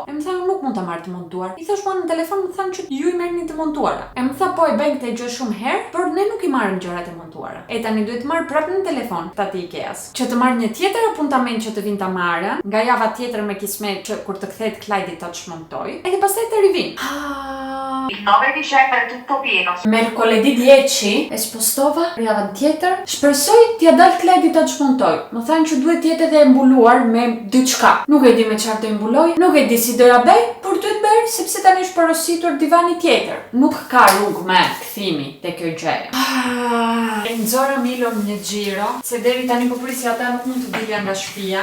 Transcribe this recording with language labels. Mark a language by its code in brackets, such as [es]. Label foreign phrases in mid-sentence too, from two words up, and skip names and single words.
[sq] E më tha, nuk mund ta marr të montuar. I thash, po në telefon më thanë që ju i merrni të montuara. E më tha, po e bëjmë këtë gjë shumë herë, por ne nuk i marrim gjërat e montuara. E tani duhet marr prapë në telefon këta të Ikeas. Që të marr një tjetër apuntament që të vinë ta marrën, nga java tjetër me kismet që kur të kthehet Klajdi ta shmontoj. E pastaj të rivin. [it] Il 9 dicembre è tutto pieno. [sq] Mercoledì 10 e spostova për javën tjetër. Shpresoj t'ia dal Klajdi ta shmontoj. Më thanë që duhet jetë edhe mbuluar me diçka. Nuk e di me çfarë të mbuloj, nuk e di si do ja bëj, por duhet bërë sepse tani është porositur divani tjetër. Nuk ka rrugë me kthimi te kjo gjë. E nxora Milon një xhiro, se deri tani po prisja ata nuk mund të dilja nga shtëpia.